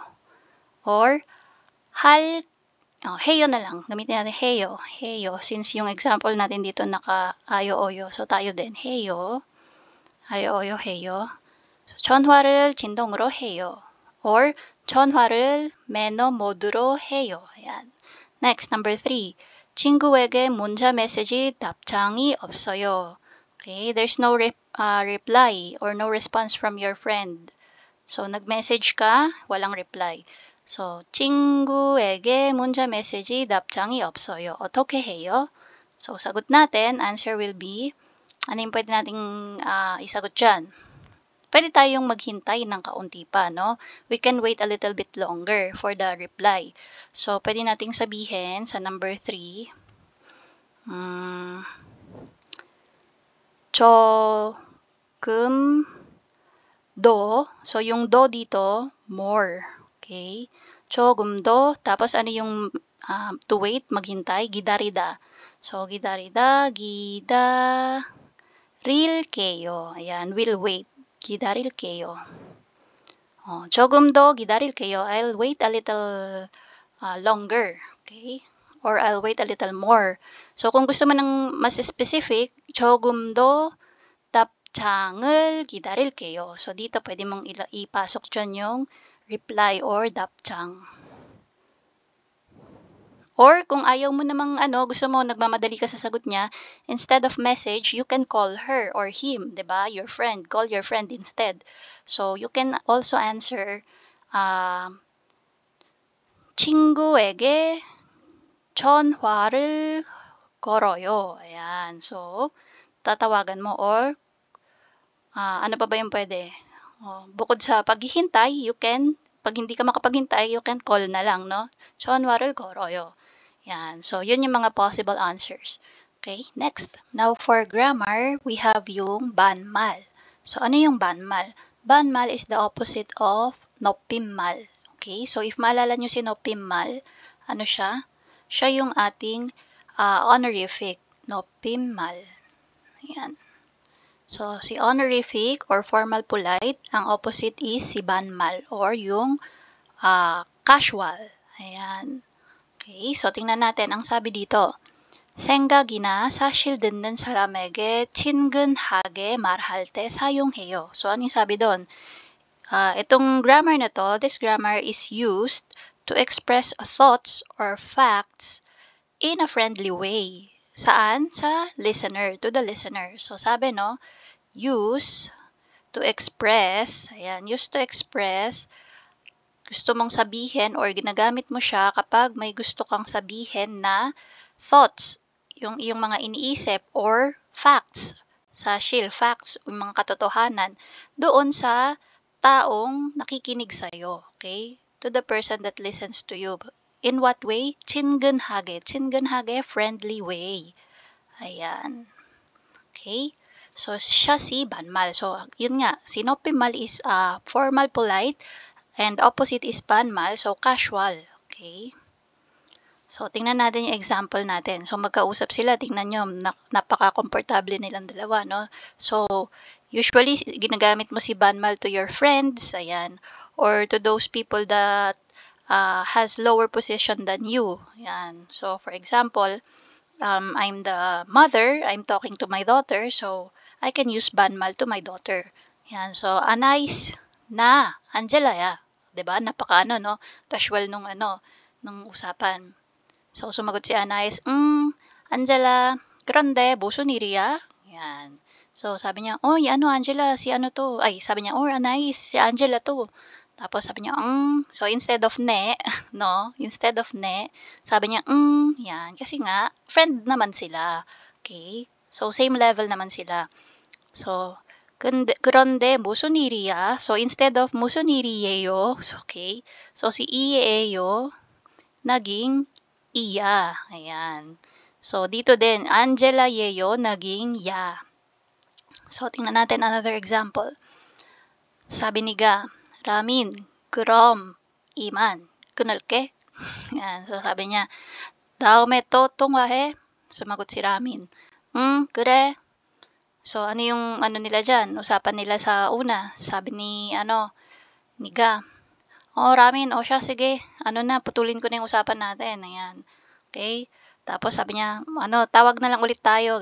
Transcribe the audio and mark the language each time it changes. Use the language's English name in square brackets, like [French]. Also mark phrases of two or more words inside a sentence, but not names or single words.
[Filipino] Or heyo na lang. Gamitin natin heyo. Since yung example natin dito naka-ayo-oyo. So tayo din. [Korean] heyo. 아요, 해요. 전화를 진동으로 해요. Or 전화를 매너 모드로 해요. [Filipino] Ayan. [English] Next, number 3. [Korean] 친구에게 문자 메시지 답장이 없어요. [English] Okay, there's no reply or no response from your friend. So, [Filipino] nag-message ka, walang reply. So, [Korean] 친구에게 문자 메시지 답장이 없어요. 어떻게 해요? [Filipino] So, sagot natin, [English] answer will be, [Filipino] ano yung pwede nating isagot dyan? Pwede tayong maghintay ng kaunti pa, no? [English] We can wait a little bit longer for the reply. [Filipino] So, pwede nating sabihin sa number 3, [Korean] 조금 더. [Filipino] So, yung do dito, [English] more. Okay? [Korean] 조금 더. [Filipino] Tapos, ano yung [English] to wait, [Filipino] maghintay? [Korean] 기다리다. So, 기다리다, 기다릴게요. [Filipino] Ayan, [English] will wait. [Korean] 기다릴게요. 조금 더 기다릴게요. [English] I'll wait a little longer. Okay? Or I'll wait a little more. [Filipino] So, kung gusto mo ng mas specific, [Korean] 조금 더 답장을 기다릴게요. [Filipino] So, dito pwede mong ipasok dyan yung [English] reply or [Filipino] 답장. Or, kung ayaw mo namang gusto mo, nagmamadali ka sa sagot niya, [English] instead of message, you can call her or him, diba? Your friend. Call your friend instead. So, you can also answer, [Korean] 친구에게 전화를 걸어요. [Filipino] Ayan. So, tatawagan mo or ano pa ba yung pwede? Bukod sa paghihintay, [English] you can, [Filipino] pag hindi ka makapaghintay, [English] you can call [Filipino] na lang, [English] no? [Korean] 전화를 걸어요. [Filipino] Yan. So, yun yung mga [English] possible answers. Okay, next. Now, for grammar, we have yung banmal. So, [Filipino] ano yung [English] banmal? Banmal is the opposite of 높임말. Okay, so if [Filipino] maalala nyo si 높임말, ano siya? Siya yung ating honorific. 높임말. Yan. So, si honorific or [English] formal polite, [Filipino] ang opposite is si banmal or yung casual. Ayan. Okay, so tingnan natin ang sabi dito. [Korean] 생각이나 사실 듣는 사람에게 친근하게 말할 때 사용해요. [Filipino] So, ano yung sabi doon? Itong grammar na to, [English] this grammar is used to express thoughts or facts in a friendly way. [Filipino] Saan? Sa listener, to the listener. [English] So, [Filipino] sabi no, [English] use to express, ayan, used to express, [Filipino] gusto mong sabihin or ginagamit mo siya kapag may gusto kang sabihin na thoughts, yung iyong mga iniisip, or facts, facts, yung mga katotohanan, doon sa taong nakikinig sa'yo, okay? [English] To the person that listens to you. In what way? 친근하게, friendly way. [Filipino] Ayan. Okay? So, siya si banmal. [English] So, [Filipino] yun nga, [English] si nopimal is formal, polite, and opposite is banmal, so casual. Okay? [Filipino] So, tingnan natin yung example natin. So, magkausap sila. Tingnan nyo, napaka-komportable nilang dalawa, no? [English] So, usually, [Filipino] ginagamit mo si [English] banmal to your friends, ayan, or to those people that has lower position than you. Ayan. So, for example, I'm the mother, I'm talking to my daughter, so I can use banmal to my daughter. [Korean] Yan, so 아나이스 나 안젤라야. [Filipino] 'Di ba? Napaka no, casual nung nung usapan. So sumagot si Anais, Angela, [Korean] 그런데 무슨 일이야? [Filipino] Yan. So sabi niya, "Oy, Angela, si to?" Ay, sabi niya, "Oh, Anais, si Angela to." Tapos sabi niya, [English] So instead of ne, no? Instead of [Filipino] ne, sabi niya, yan. Kasi nga, friend naman sila. Okay? So same level naman sila. So, [Korean] 그런데 무슨 일이야? [English] So instead of [Korean] 무슨 일이에요, [Filipino] okay? So si 이에요 naging iya. Ayan. So dito din, Angela 예요 naging ya. So tingnan natin another example. [Korean] 사비 니가 라민 그럼 이만 끊을게. [Filipino] Yan. So sabi niya, [Korean] 다음에 또 통화해. [Filipino] Sumagot si Ramin. [Korean] 그래. [Filipino] So ano yung nila dyan? Usapan nila sa una. Sabi ni Niga. Ramin, siya, sige. Putulin ko na yung usapan natin. Ayan. Okay? Tapos sabi niya, tawag na lang ulit tayo.